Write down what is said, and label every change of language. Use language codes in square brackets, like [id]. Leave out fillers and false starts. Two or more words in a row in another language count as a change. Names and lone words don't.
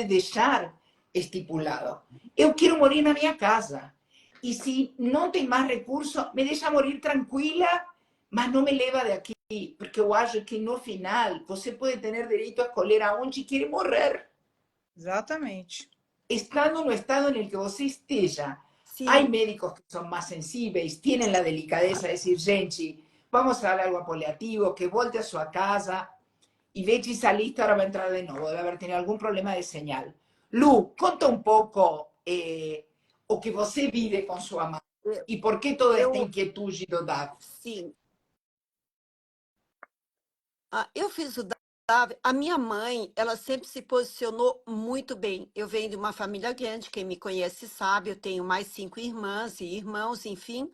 [pt] pode deixar estipulado. Eu quero morir na minha casa. E se não tem mais recurso, me deixa morir tranquila, mas não me leva daqui. Porque eu acho que no final você pode ter direito a escolher aonde quer morrer. Exatamente. Estando no estado [es] en el que [pt] você esteja. Há sim. médicos que são mais sensíveis, têm a delicadeza de dizer, gente, vamos a dar algo paliativo, que volte a sua casa. [es] Y Bechi saliste, ahora va a entrar de nuevo, debe haber tenido algún problema de señal. [pt] Lu, conta [es] un poco [pt] o que você vive com sua mãe Eu, e por que toda esta eu inquietude do DAV. sim. Eu fiz o DAV. A minha mãe, ela sempre se posicionou muito bem. Eu venho de uma família grande, quem me conhece sabe, eu tenho mais 5 irmãs e irmãos, enfim.